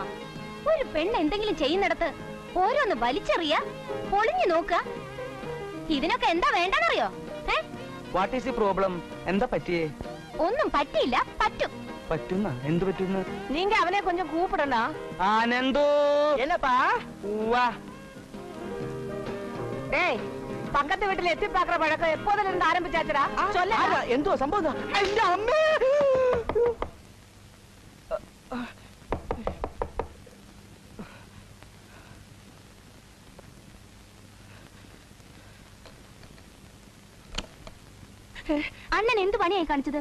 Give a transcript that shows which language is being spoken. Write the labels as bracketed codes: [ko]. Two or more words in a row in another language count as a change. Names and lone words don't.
[ml] ഒരു പെണ്ണ് എന്തെങ്കിലും ചെയ്യുന്നിടത്ത് ഓരോന്ന് വലിച്ചെറിയ, പൊളിഞ്ഞു നോക്കുക. ഇതിനൊക്കെ എന്താ വേണ്ടെന്നറിയോ? [en] What is the problem? [ml] എന്താ പറ്റിയേ? ഒന്നും പറ്റിയില്ല, പറ്റും. പറ്റുന്ന എന്ത് പറ്റുന്ന? [ta] நீங்க அவனை கொஞ்சம் கூப்பிடண. [ml] ആനന്ദോ [ta] என்னப்பா? [ml] വാ. [ta] டேய், பக்கத்து வீட்டுல எத்தி பாக்குற பழக்கம் எப்போதுல இருந்து ஆரம்பிச்சாச்சுடா? சொல்ல. [ml] എന്തോ സംഭവം? എന്റെ അമ്മേ. അണ്ണൻ എന്ത് പണിയായി കാണിച്ചത്?